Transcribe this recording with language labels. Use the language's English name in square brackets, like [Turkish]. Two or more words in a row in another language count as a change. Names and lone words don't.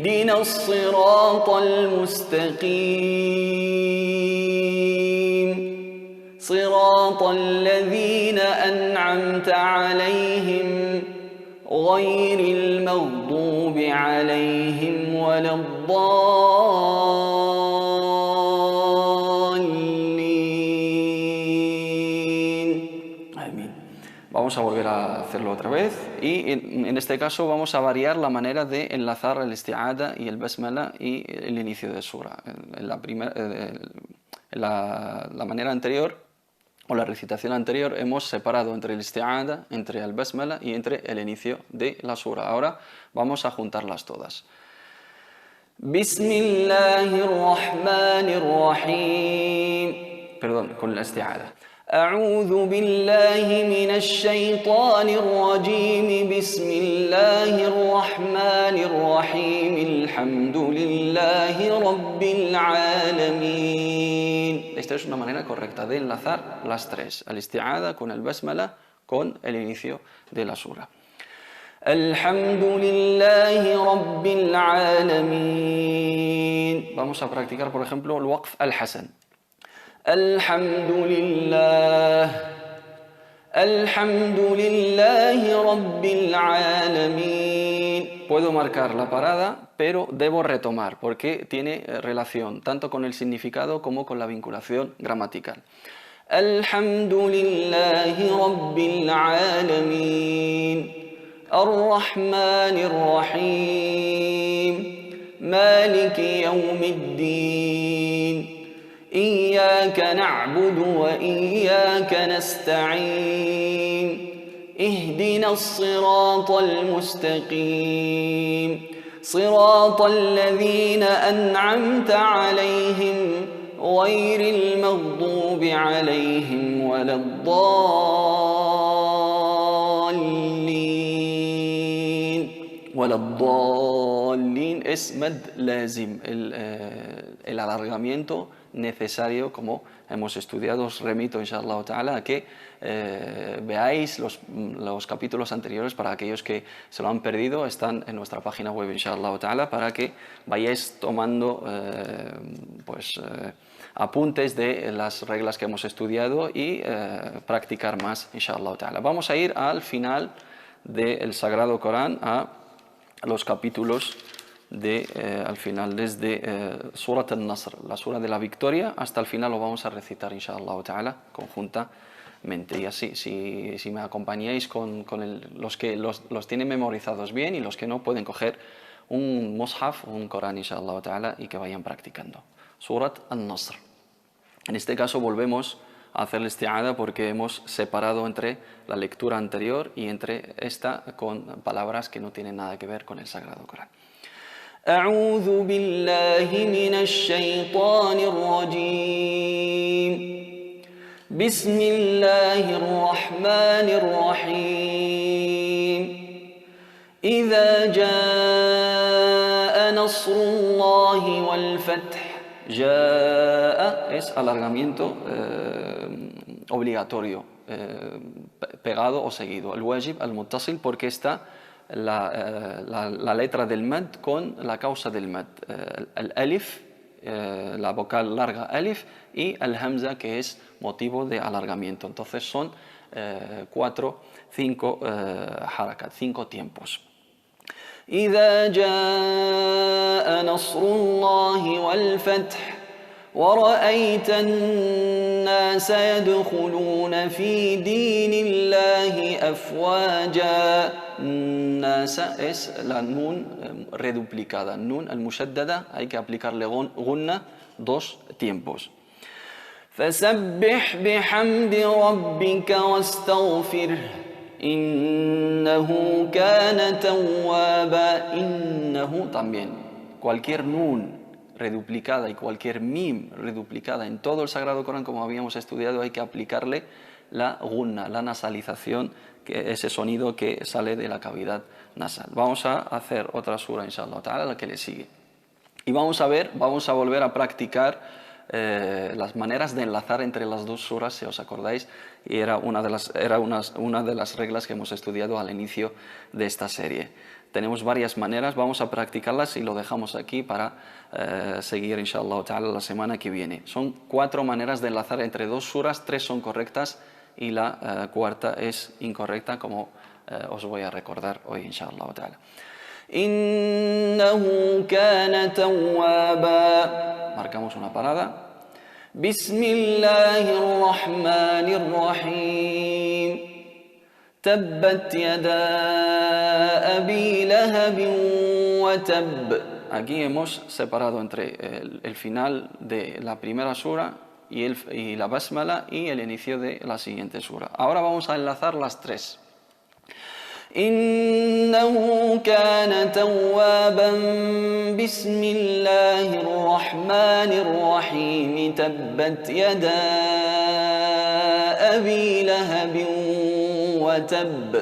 [Arabic] اهدنا الصراط المستقيم صراط الذين أنعمت عليهم غير المغضوب عليهم ولا الضالين. [Spanish] Amén. Vamos a volver a hacerlo otra vez y en este caso vamos a variar la manera de enlazar el isti'ada y el basmala y el inicio de sura. En la manera anterior o la recitación anterior hemos separado entre el isti'ada, entre el basmala y entre el inicio de la sura. Ahora vamos a juntarlas todas. [Arabic] بسم الله الرحمن الرحيم. [Spanish] Perdón, con la isti'ada. [Arabic] أعوذ بالله من الشيطان الرجيم بسم الله الرحمن الرحيم الحمد لله رب العالمين. [Spanish] Esta es una manera correcta de enlazar las tres, el isti'ada con el basmala con el inicio de la sura. [Arabic] الحمد لله رب العالمين. [Spanish] Vamos a practicar, por ejemplo, el [Arabic] الوقف الحسن. الحمد لله رب العالمين. [Spanish] Puedo marcar la parada, pero debo retomar porque tiene relación tanto con el significado como con la vinculación gramatical. [Arabic] الحمد لله رب العالمين الرحمن الرحيم مالك يوم الدين إياك نعبد وإياك نستعين اهدنا الصراط المستقيم صراط الذين أنعمت عليهم غير المغضوب عليهم ولا [Spanish] الضالين es [Arabic] مد لازم, [Spanish] el alargamiento necesario, como hemos estudiado. Os remito, [Arabic] إن شاء الله تعالى, [Spanish] a que veáis los capítulos anteriores. Para aquellos que se lo han perdido, están en nuestra página web, [Arabic] إن شاء الله تعالى, [Spanish] para que vayáis tomando apuntes de las reglas que hemos estudiado y practicar más, [Arabic] إن شاء الله تعالى. [Spanish] Vamos a ir al final del Sagrado Corán, a los capítulos al final, desde Surat al-Nasr, la sura de la victoria, hasta el final lo vamos a recitar, [Arabic] إن شاء الله تعالى, [Spanish] conjuntamente. Y así, si me acompañáis con los que los tienen memorizados bien, y los que no, pueden coger un mushaf, un Corán, [Arabic] إن شاء الله تعالى, [Spanish] y que vayan practicando. Surat al-Nasr. En este caso volvemos a hacer la isti'ada porque hemos separado entre la lectura anterior y entre esta con palabras que no tienen nada que ver con el Sagrado Corán. [Arabic] أعوذ بالله من الشيطان الرجيم بسم الله الرحمن الرحيم إذا جاء نصر الله والفتح. [Spanish] جاء es alargamiento obligatorio, pegado o seguido. El [Arabic] الواجب المتصل [Spanish] porque está la letra del mad con la causa del mad. El alif, la vocal larga alif, y el hamza, que es motivo de alargamiento. Entonces son 5 harakat, 5 tiempos. [Arabic] إذا جاء نصر الله والفتح ورأيت الناس يدخلون في دين الله أفواجا. [Spanish] الناس es la nun reduplicada, [Arabic] النون المشددة, [Spanish] hay que aplicarle gunna 2 tiempos. [Arabic] فسبح بحمد ربك واستغفره إنه كان توابا. [Spanish] إنه también, cualquier nun reduplicada y cualquier mim reduplicada en todo el Sagrado Corán, como habíamos estudiado, hay que aplicarle la gunna, la nasalización, que ese sonido que sale de la cavidad nasal. Vamos a hacer otra sura, [Arabic] إن شاء الله تعالى, [Spanish] la que le sigue. Y vamos a volver a practicar las maneras de enlazar entre las dos suras, si os acordáis, y era una de las reglas que hemos estudiado al inicio de esta serie. tenemos varias maneras, vamos a practicarlas y lo dejamos aquí para seguir, [Arabic] إن شاء الله تعالى, [Spanish] la semana que viene. Son 4 maneras de enlazar entre 2 suras, 3 son correctas y la cuarta es incorrecta, como os voy a recordar hoy, [Arabic] إن شاء الله تعالى. إنه كان توابا. [Spanish] Marcamos una parada. [Arabic] بسم الله الرحمن الرحيم. تبت يدا أبي لهب وتب. [Spanish] Aquí hemos separado entre el final de la primera sura y la basmala y el inicio de la siguiente sura. Ahora vamos a enlazar las 3. [Arabic] إنه كان توابا. بسم الله الرحمن الرحيم. تبت يدا أبي لهب وتب.